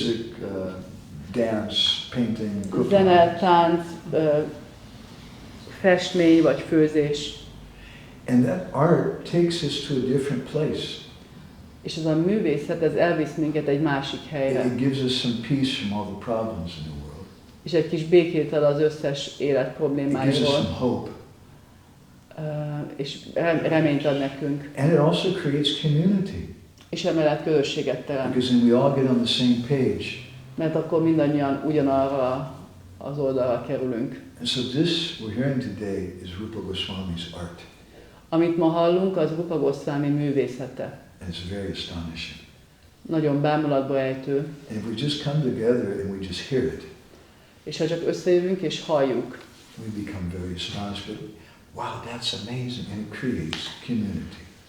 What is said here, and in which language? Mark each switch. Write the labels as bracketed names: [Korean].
[English] Music, dance, painting, cooking. [Hungarian] Zene, tánc, festmény vagy főzés. [English] And that art takes us to a different place. [Hungarian] És ez a művészet, ez elvisz minket egy másik helyre. [English] It gives us some peace from all the problems in the world. [Hungarian] És egy kis békét ad az összes élet [English] It gives us [Hungarian] problémáiról. [English] some hope. [Hungarian] És reményt ad nekünk. [English] And it also creates community. [Hungarian] És emellett közösséget teremt. [English] Because then we all get on the same page. [Hungarian] Mert akkor mindannyian ugyanarra az oldalra kerülünk. [English] And so this we're hearing today is Rupa Goswami's art. [Hungarian] Amit ma hallunk, az Rupa Goswami művészete. [English] And it's very astonishing. [Hungarian] Nagyon bámulatba ejtő. [English] And if we just come together and we just hear it, [Hungarian] És ha csak összejövünk és halljuk, [English] we become very astonished. But wow, that's amazing. And it creates community.